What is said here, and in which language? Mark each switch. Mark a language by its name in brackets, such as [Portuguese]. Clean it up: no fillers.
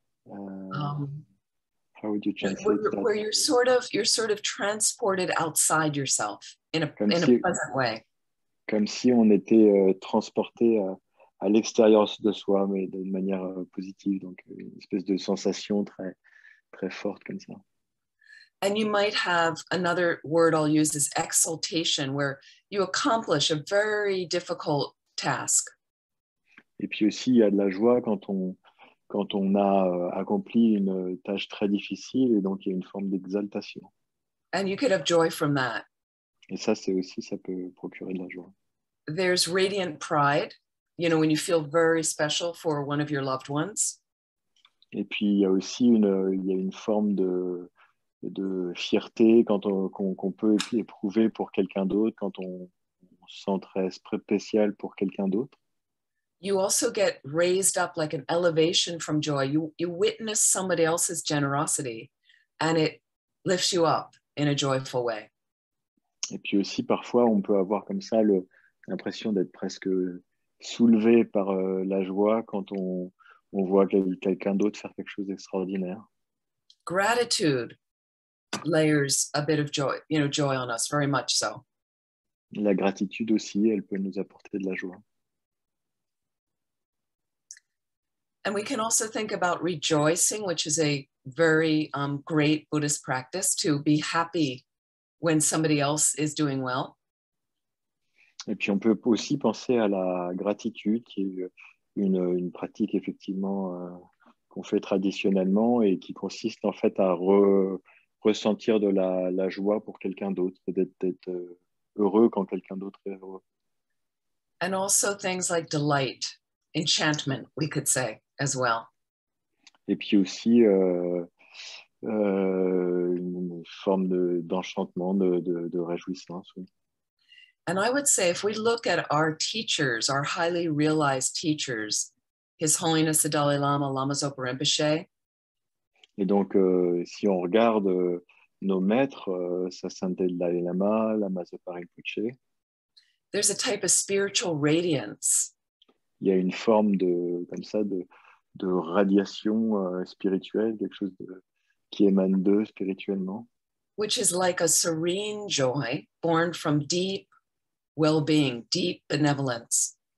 [English] How would you translate that? Where you're sort of transported outside yourself in a pleasant way. [French] Comme si on était transporté à l'extérieur de soi, mais d'une manière positive. Donc, une espèce de sensation très, très forte comme ça. [English] And you might have another word I'll use is exaltation, where you accomplish a very difficult task. [French] Et puis aussi, il y a de la joie quand on a accompli une tâche très difficile, et donc il y a une forme d'exaltation. [English] And you could have joy from that. [French] Et ça peut procurer de la joie. [English] There's radiant pride, you know, when you feel very special for one of your loved ones. [French] Et puis il y a aussi une forme de fierté qu'on peut éprouver pour quelqu'un d'autre, quand on se sent très spécial pour quelqu'un d'autre. [English] You also get raised up like an elevation from joy. You witness somebody else's generosity and it lifts you up in a joyful way. [French] Et puis aussi, parfois, on peut avoir comme ça l'impression d'être presque soulevé par la joie quand on voit quelqu'un d'autre faire quelque chose d'extraordinaire. [English] Gratitude layers a bit of joy, joy on us, very much so. [French] La gratitude aussi, elle peut nous apporter de la joie. [English] And we can also think about rejoicing, which is a very great Buddhist practice, to be happy when somebody else is doing well. [French] Et puis on peut aussi penser à la gratitude, qui est une pratique effectivement qu'on fait traditionnellement et qui consiste en fait à ressentir de la joie pour quelqu'un d'autre, d'être heureux quand quelqu'un d'autre est heureux. [English] And also things like delight, enchantment, we could say as well. [French] Et puis aussi une forme d'enchantement, de réjouissance. Oui. [English] And I would say if we look at our teachers, our highly realized teachers, His Holiness the Dalai Lama, Lama Zopa Rinpoche. [French] Et donc, si on regarde nos maîtres, Sa Sainteté le Dalai Lama, Lama Zopa Rinpoche, [English] there's a type of spiritual radiance. [French] Il y a une forme comme ça de radiation spirituelle, quelque chose qui émane d'eux spirituellement. [English] Which is like a serene joy born from deep well-being, deep benevolence.